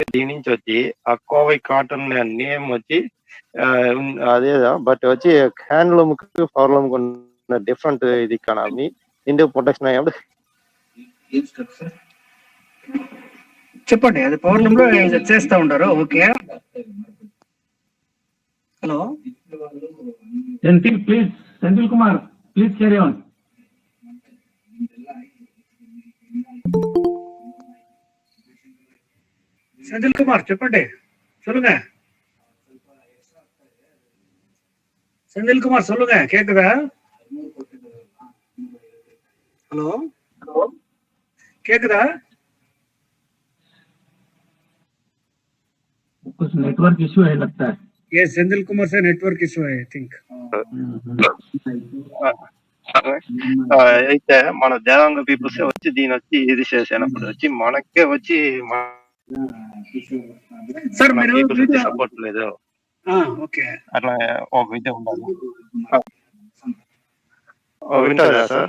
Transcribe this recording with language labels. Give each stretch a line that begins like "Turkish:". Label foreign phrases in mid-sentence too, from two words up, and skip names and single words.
Telugu: దీని నుంచి వచ్చి ఆ కోవై
English: cotton name
Telugu: వచ్చి అదే, బట్ వచ్చి హ్యాండ్లూమ్ కి
English: power loom
Telugu: ఉన్న డిఫరెంట్ ఇది కాదు.
English: India production
Telugu: అయ్యాడు. చెప్పండి, అది
English: power loom
Telugu: లో చేస్తా ఉంటారు.
English: Okay, hello Senthil Kumar, please carry on.
Tamil: செந்தில் குமார் చెప్పండి, சொல்லுங்க. செந்தில் குமார் சொல்லுங்க, கேக்குதா? ஹலோ கேக்குதா?
Hindi: कुछ
English: network issue
Hindi: है लगता है. ये सेंथिल कुमार से
English: network issue
Hindi: है,
English: I think.
Telugu: అయితే మన దేవాంగ పీపుల్స్ వచ్చి దీని వచ్చి ఇది చేసినప్పుడు వచ్చి మనకే వచ్చి సార్ మీరు సపోర్ట్ లేదు. ఓకే, అట్లా ఒక విద్య ఉండాలి. వింటారా సార్?